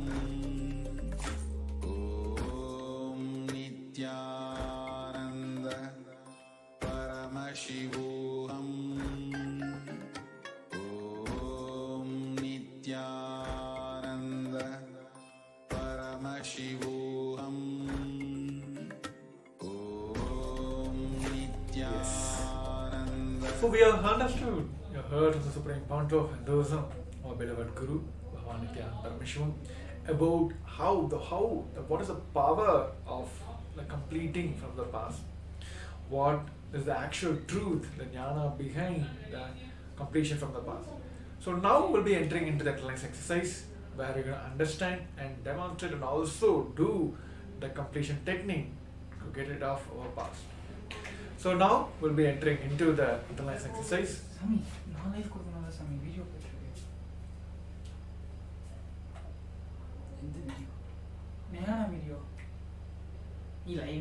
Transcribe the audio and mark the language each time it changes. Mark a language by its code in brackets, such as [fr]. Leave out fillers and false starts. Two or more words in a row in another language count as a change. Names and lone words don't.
[sa] Om Nithyananda Paramashivoham. Om Nithyananda Paramashivoham. Om Nithyananda. [en] So we have understood, you have heard of the supreme point of Hinduism, our beloved Guru, Bhagavan Nithyananda Paramashivam, about what is the power of the completing from the past, what is the actual truth, the jnana behind the completion from the past. So now we'll be entering into the exercise exercise where you're going to understand and demonstrate and also do the completion technique to get rid of our past. So now we'll be entering into the analyze exercise. [ta] சாமி நான் லைஃப் கொடுக்கணும்ல சாமி வீடியோ போயிட்டுருக்கு எந்த வீடியோ ஞான வீடியோ நீ லைவே